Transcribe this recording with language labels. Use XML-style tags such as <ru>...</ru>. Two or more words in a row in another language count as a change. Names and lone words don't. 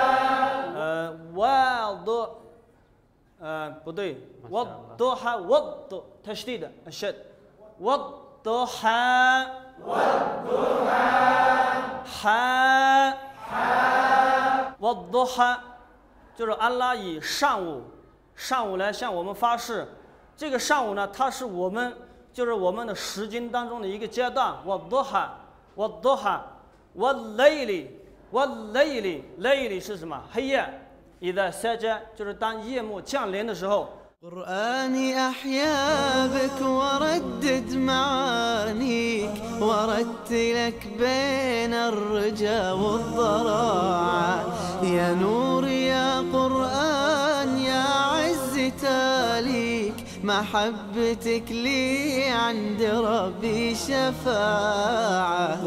<ar>不对 والضحى تشديد الشد والضحى. والضحى.</ar> <zh>والضحى 就是安拉以上午来向我们发誓，这个上午呢，它是我们的时间当中的一个阶段。</zh> <ar>والضحى والليل</ar> <zh>是什么？黑夜。</zh> <ar>إذا سجى</ar> <zh>就是当夜幕降临的时候。</zh> <ar>قرآني أحيا بك وردد معانيك ورتلك بين الرجا والضراعة يا نور يا قرآن يا عز تاليك محبتك لي عند ربي شفاعة.</ar>